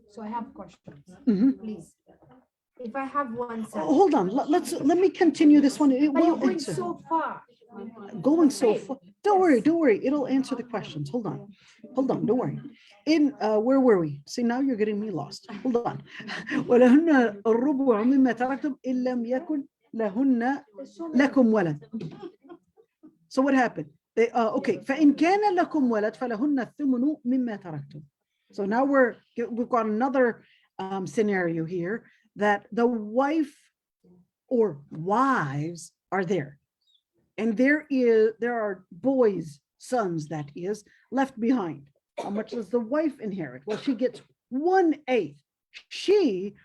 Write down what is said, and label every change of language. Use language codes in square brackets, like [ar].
[en] So I have questions. Please. If I have one son. Hold on. Let me continue this one. It But you're will going answer. so far. Going so far. Don't worry. It'll answer the questions. Hold on. Don't worry. Where were we? See, now you're getting me lost. Hold on. [ar] ولهن الربع مما تركتم إن لم يكن لهن لكم ولد. [en] So what happened? Okay. [ar] فإن كان لكم ولد فلهن الثمن مما تركتم. [en] So now we've got another scenario here, that the wife or wives are there, and there are boys, sons, that is, left behind. How much does the wife inherit? Well, she gets 1/8.